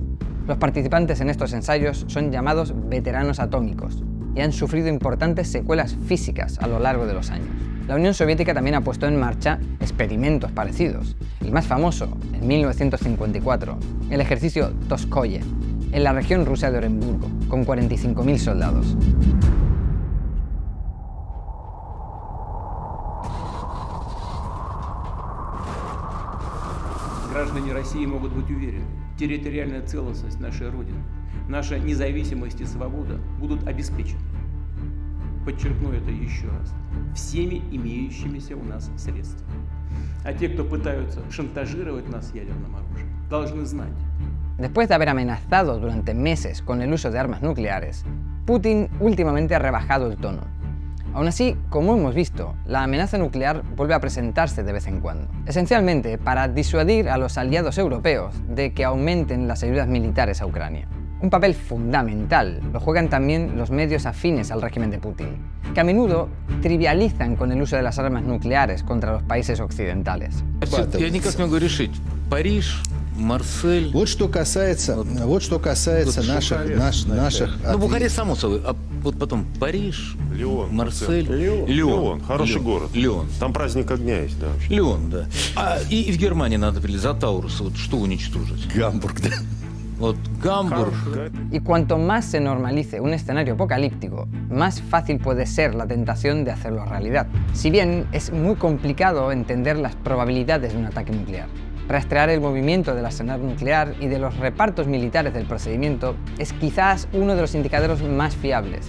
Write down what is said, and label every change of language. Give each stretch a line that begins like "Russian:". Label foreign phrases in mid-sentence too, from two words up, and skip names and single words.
Spanish: Los participantes en estos ensayos son llamados veteranos atómicos y han sufrido importantes secuelas físicas a lo largo de los años. La Unión Soviética también ha puesto en marcha experimentos parecidos. El más famoso, en 1954, el ejercicio Toskoye, en la región rusa de Orenburgo, con 45.000 soldados.
Russian: Граждане России могут быть уверены, территориальная целостность нашей Родины, наша независимость и свобода будут обеспечены. Подчеркну это еще раз. Всеми имеющимися у нас средствами. А те, кто пытаются шантажировать нас ядерным оружием, должны знать.
Spanish: Después de haber amenazado durante meses con el uso de armas nucleares, Putin últimamente ha rebajado el tono. Aún así, como hemos visto, la amenaza nuclear vuelve a presentarse de vez en cuando, esencialmente para disuadir a los aliados europeos de que aumenten las ayudas militares a Ucrania. Un papel fundamental lo juegan también los medios afines al régimen de Putin, que a menudo trivializan con el uso de las armas nucleares contra los países occidentales.
Russian: Я никак не могу решить. Париж, Марсель. Вот что касается наших. Ну, Бухарест, само собой. А вот потом Париж, Лион, Марсель. Лион, хороший город. Лион. Там праздник огня есть, да. Вообще. Лион, да. И в Германии надо за Таурус, вот что уничтожить? Гамбург, да. Вот Гамбург.
Spanish: Y cuanto más se normalice un escenario apocalíptico, más fácil puede ser la tentación de hacerlo realidad. Si bien es muy complicado entender las probabilidades de un ataque nuclear. Rastrear el movimiento del arsenal nuclear y de los repartos militares del procedimiento es quizás uno de los indicadores más fiables.